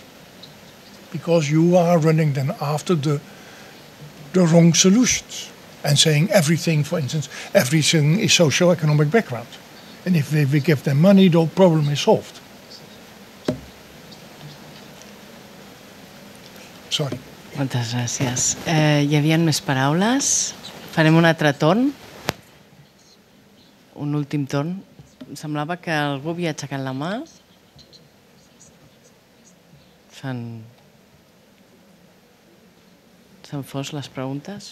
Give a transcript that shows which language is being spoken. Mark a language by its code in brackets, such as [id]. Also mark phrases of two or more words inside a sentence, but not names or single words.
[en] Because you are running then after the wrong solutions. And saying everything, for instance, everything is socio-economic background. And if we give them money, the problem is solved. Sorry. [ca] Moltes gràcies. Hi havia més paraules. Farem un altre torn. Un últim torn. Em semblava que algú havia aixecat la mà. S'han fos les preguntes.